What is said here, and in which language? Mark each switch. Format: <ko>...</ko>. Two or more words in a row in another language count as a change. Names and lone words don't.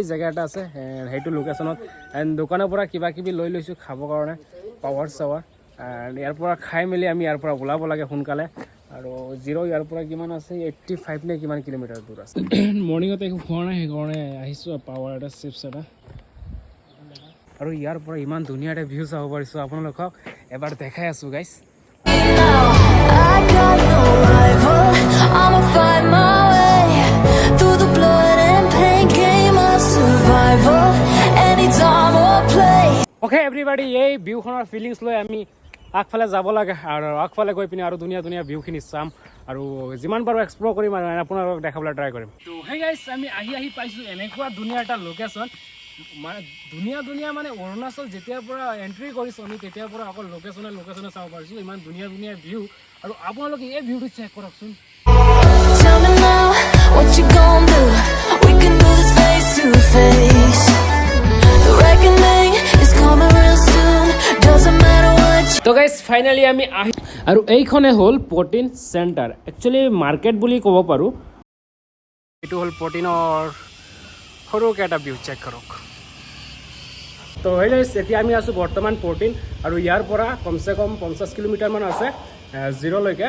<as>জেগা এটা আছে এণ্ড সেইটো লোকেশ্যনত এণ্ড দোকানৰ পৰা কিবা কিবি লৈ লৈছোঁ খাবৰ কাৰণে পাৱাৰ চাৱাৰ এণ্ড ইয়াৰ পৰা খাই মেলি আমি ইয়াৰ পৰা ওলাব লাগে সোনকালে আৰু জিৰ' ইয়াৰ পৰা কিমান আছে 85 নে কিমান কিলোমিটাৰ দূৰ আছে মৰ্ণিঙতে একো খোৱা নাই সেইকাৰণে আহিছোঁ পাৱাৰ এটা চিপছ এটা আৰু ইয়াৰ পৰা ইমান ধুনীয়া এটা ভিউ চাব পাৰিছোঁ আপোনালোকক এবাৰ দেখাই আছোঁ গাইছ</as> <en>I got no rival. I'ma find my way through the blood and pain. Game of survival. Anytime or place. okay everybody</en> <as>এই ভিউখনৰ ফিলিংছ লৈ আমি আগফালে যাব লাগে আৰু আগফালে গৈ পিনে আৰু ধুনীয়া ধুনীয়া ভিউখিনি চাম আৰু যিমান পাৰোঁ এক্সপ্ল'ৰ কৰিম আৰু আপোনালোকক দেখাবলৈ ট্ৰাই কৰিম তো সেই গাইছ আমি আহি পাইছোঁ এনেকুৱা ধুনীয়া এটা লোকেশ্যন মানে ধুনীয়া মানে অৰুণাচল যেতিয়াৰ পৰা এণ্ট্ৰি কৰিছোঁ আমি তেতিয়াৰ পৰা অকল লোকেশ্যনে চাব পাৰিছোঁ ইমান ধুনীয়া ভিউ আৰু আপোনালোকে এই ভিউটো চেক কৰকচোন</as> <en>Tell me now what you gon' do. We can do this face to face. The reckoning is coming real soon. Doesn't matter what you.</en> <as>তো</as> <en>guys finally</en> <as>আমি আহি আৰু এইখনে হ'ল প্ৰটিন চেণ্টাৰ</as> <en>actually market</en> <as>বুলি ক'ব পাৰোঁ এইটো হ'ল প্ৰটিনৰ সৰুকৈ এটা ভিউ চেক কৰক তো সেই গাইজ এতিয়া আমি আছোঁ বৰ্তমান প্ৰটিন আৰু ইয়াৰ পৰা কমচে কম 50 কিলোমিটাৰমান আছে জিৰ'লৈকে</as>